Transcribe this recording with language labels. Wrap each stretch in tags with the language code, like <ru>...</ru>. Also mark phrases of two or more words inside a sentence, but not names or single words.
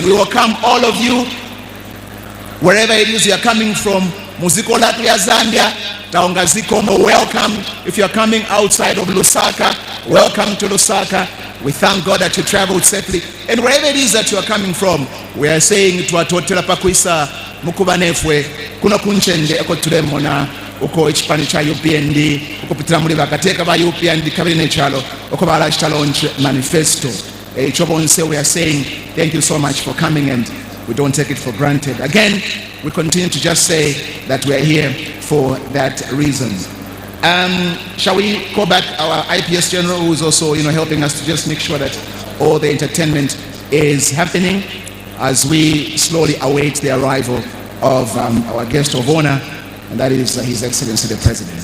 <en>We welcome all of you, wherever it is you are coming from. Muziko Latvia, Zambia, Taongazikomo, welcome. If you are coming outside of Lusaka, welcome to Lusaka. We thank God that you traveled safely. And wherever it is that you are coming from, we are saying to</en> <bem>atotela pakwisa mukubanefwe kuno kunchende eko tulemona uko echipani cha UPND uko pitira muri bakateka ba UPND kabine chalo uko bala</bem> <en>challenge manifesto. Chobonse, we are saying thank you so much for coming, and we don't take it for granted. Again, we continue to just say that we are here for that reason. Shall we call back our IPS General, who is also helping us to just make sure that all the entertainment is happening as we slowly await the arrival of our guest of honor, and that is His Excellency the President.</en>